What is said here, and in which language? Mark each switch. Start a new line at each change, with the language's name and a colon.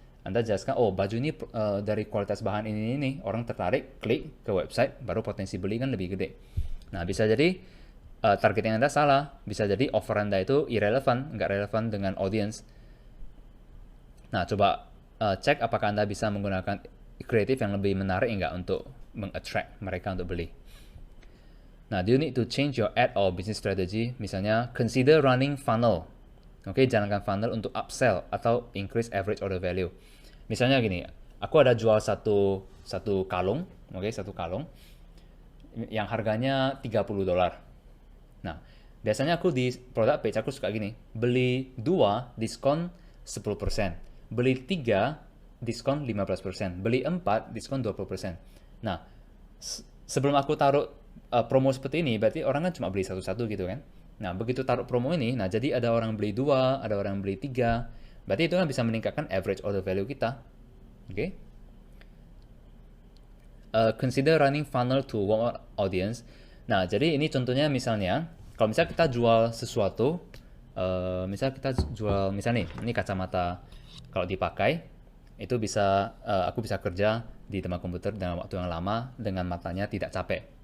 Indonesian: Anda jelaskan, oh baju ini dari kualitas bahan ini, orang tertarik, klik ke website, baru potensi beli kan lebih gede. Nah, bisa jadi targeting Anda salah, bisa jadi offer Anda itu irrelevant, nggak relevan dengan audience. Nah, coba cek apakah Anda bisa menggunakan kreatif yang lebih menarik enggak untuk meng-attract mereka untuk beli.
English: Nah, do you need to change your ad or business strategy?
Indonesian: Misalnya,
English: consider running funnel.
Indonesian: Oke, jalankan funnel untuk upsell atau
English: increase average order value.
Indonesian: Misalnya gini, aku ada jual satu kalung, oke, satu kalung yang harganya $30. Nah, biasanya aku di product page aku suka gini, beli 2 diskon 10%, beli 3 diskon 15%, beli 4 diskon 20%. Nah, sebelum aku taruh promo seperti ini, berarti orang kan cuma beli satu-satu gitu kan. Nah, begitu taruh promo ini, nah jadi ada orang beli 2, ada orang beli 3, berarti itu kan bisa meningkatkan
English: average order value
Indonesian: kita. Oke.
English: Consider running funnel to warm audience.
Indonesian: Nah, jadi ini contohnya misalnya, kalau misalnya kita jual sesuatu, misalnya kita jual, misalnya nih, ini kacamata kalau dipakai, itu bisa, aku bisa kerja di tempat komputer dengan waktu yang lama, dengan matanya tidak capek.